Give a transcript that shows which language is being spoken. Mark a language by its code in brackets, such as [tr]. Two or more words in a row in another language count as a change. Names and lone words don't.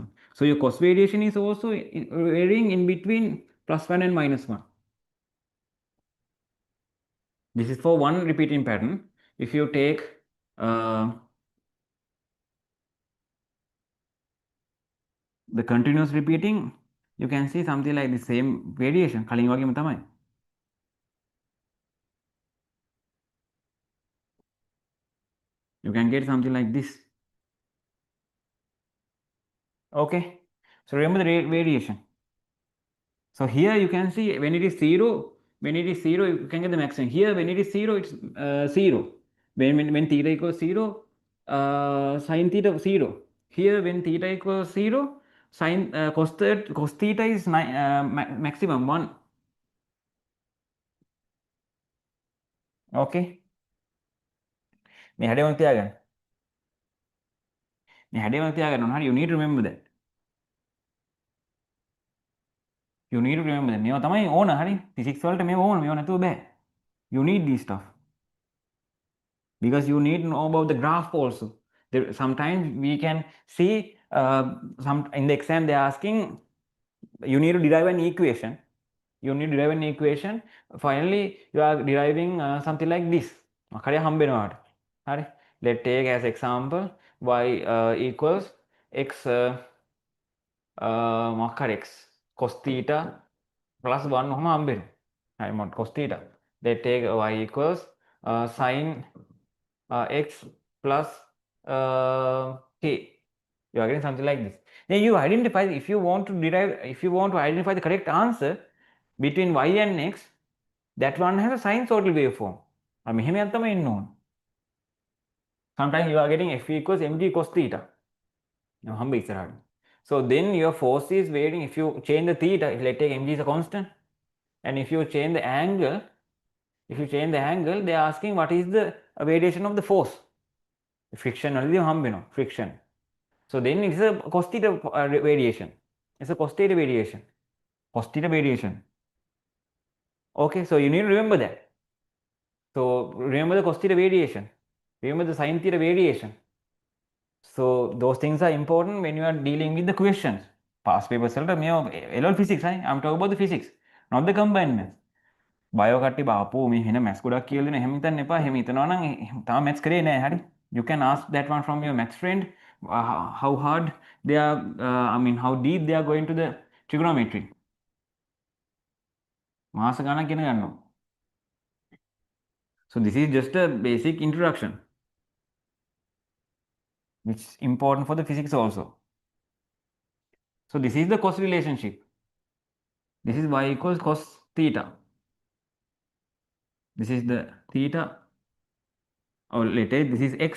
[en] So your cos variation is also varying in between +1 and -1. This is for one repeating pattern. If you take the continuous repeating, you can see something like the same variation. [si] කලින් වගේම තමයි. [en] You can get something like this. Okay, so remember the variation. So here you can see when it is 0, you can get the maximum. Here when it is 0, it's 0. When theta equals 0, sine theta 0. Here when theta equals 0, sine cos theta is maximum 1. Okay. [si] මේ හැඩයම තියාගන්න. මේ හැඩයම තියාගන්න ඕන. හරි, [en] you need to remember that. You need to remember that. [si] මේවා තමයි ඕන. හරි, physics වලට මේවා ඕන. මේවා නැතුව බෑ. [en] You need this stuff. Because you need to know about the graph also. Sometimes we can see some in the exam they are asking you need to derive an equation. You need to derive an equation. Finally, you are deriving something like this. Let's take as example y equals x x cos theta plus 1 cos theta. Let's take y equals sine x plus k. You are getting something like this. Then you identify, if you want to identify the correct answer between y and x, that one has a sinusoidal waveform. Sometimes you are getting f equals mg cos theta. So then your force is varying. If you change the theta, let's take mg is a constant, and if you change the angle, they are asking what is the variation of the force. Friction friction. So then it's a cos theta variation. It's a cos theta variation. Okay, so you need to remember that. So remember the cos theta variation. Remember the sin theta variation. So those things are important when you are dealing with the questions. Past papers LL physics. I'm talking about the physics, not the combined maths. [si] Bio කට්ටි බාපෝ මේ වෙන මැත්ස් ගොඩක් කියලා දෙන එහෙම හිතන්න එපා. එහෙම හිතනවා නම් තාම මැත්ස් කරේ නැහැ. හරි. [en] You can ask that one from your maths friend. How hard they are, how deep they are going to the trigonometry. [si] මාස ගණන් ඉගෙන ගන්නවා. [en] So this is just a basic introduction, which is important for the physics also. So this is the cos relationship. This is y equals cos theta. This is the theta. Or later this is x.